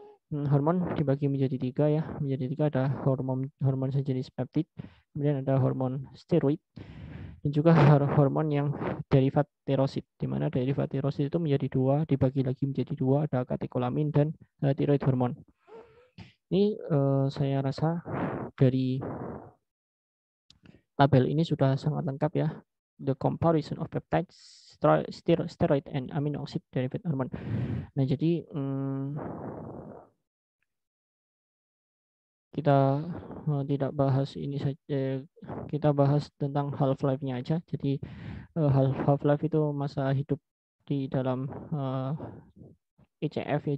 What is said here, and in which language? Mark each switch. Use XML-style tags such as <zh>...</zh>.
<id>Hormon dibagi menjadi tiga ya. Menjadi tiga ada hormon sejenis peptid, kemudian ada hormon steroid, dan juga hormon yang derivat tirosid, di mana derivat tirosid itu menjadi dua, dibagi lagi menjadi dua, ada katekolamin dan tiroid hormon. Ini saya rasa dari tabel ini sudah sangat lengkap ya.</id> <en>The comparison of peptides, steroid and amino acid derivative hormone.</en> <id>Nah, jadi kita tidak bahas ini saja, kita bahas tentang half life-nya aja. Jadi half life itu masa hidup di dalam ECF ya.</id>